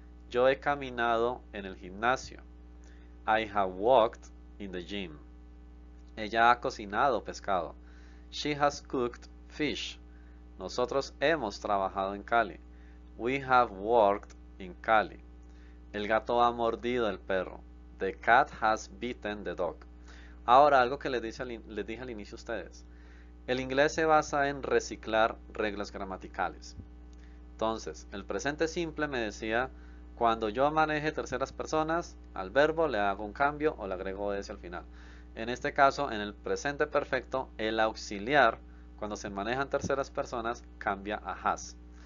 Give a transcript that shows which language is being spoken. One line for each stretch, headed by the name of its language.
Spanish: Yo he caminado en el gimnasio.
English: I have walked in the gym.
Spanish: Ella ha cocinado pescado.
English: She has cooked fish.
Spanish: Nosotros hemos trabajado en Cali.
English: We have worked in Cali.
Spanish: El gato ha mordido al perro.
English: The cat has bitten the dog.
Spanish: Ahora, algo que les dije al inicio a ustedes. El inglés se basa en reciclar reglas gramaticales. Entonces, el presente simple me decía Cuando yo maneje terceras personas, al verbo le hago un cambio o le agrego ese al final. En este caso, en el presente perfecto, el auxiliar, cuando se manejan terceras personas, cambia a has.